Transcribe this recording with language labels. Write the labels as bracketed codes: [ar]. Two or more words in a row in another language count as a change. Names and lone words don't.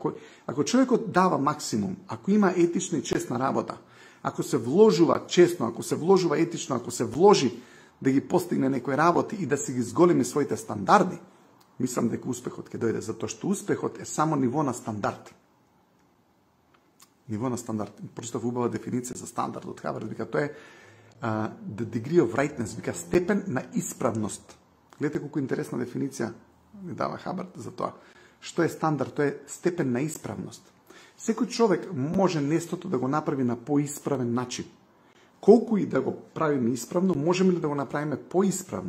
[mk] Ако човекот дава максимум, ако има етична и честна работа, ако се вложува честно, ако се вложува етично, ако се вложи да ги постигне некои работи и да си ги зголеми своите стандарди, мислам дека успехот ќе дојде, затоа што успехот е само ниво на стандард. Ниво на стандард. Прочитав убава дефиниција за стандард од Хавард, вика тоа е [en] the degree of rightness, [mk] вика степен на исправност. Гледате колку интересна дефиниција ми дава Хабард за тоа. Што е стандард? Тоа е степен на исправност. Секој човек може нестото да го направи на поисправен начин. Колку и да го правиме исправно, можеме ли да го направиме поисправно?